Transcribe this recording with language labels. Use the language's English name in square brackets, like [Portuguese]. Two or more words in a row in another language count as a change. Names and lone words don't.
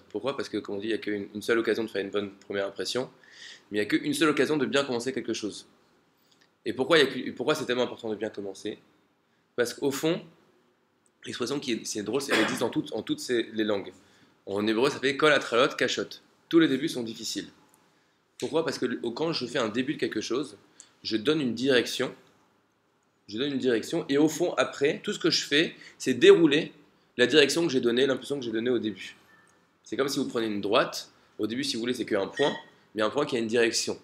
[French] Pourquoi? Parce que, comme on dit, il n'y a qu'une seule occasion de faire une bonne première impression, mais il n'y a qu'une seule occasion de bien commencer quelque chose. Et pourquoi c'est tellement important de bien commencer? Parce qu'au fond, l'expression c'est drôle, elle existe en toutes les langues. En hébreu, ça fait [Hebrew] כל ההתחלות קשות. [French] Tous les débuts sont difficiles. Pourquoi? Parce que quand je fais un début de quelque chose, je donne une direction, et au fond, après, tout ce que je fais, c'est dérouler la direction que j'ai donnée, l'impulsion que j'ai donnée au début. C'est comme si vous prenez une droite, au début, si vous voulez, c'est qu'un point, mais un point qui a une direction.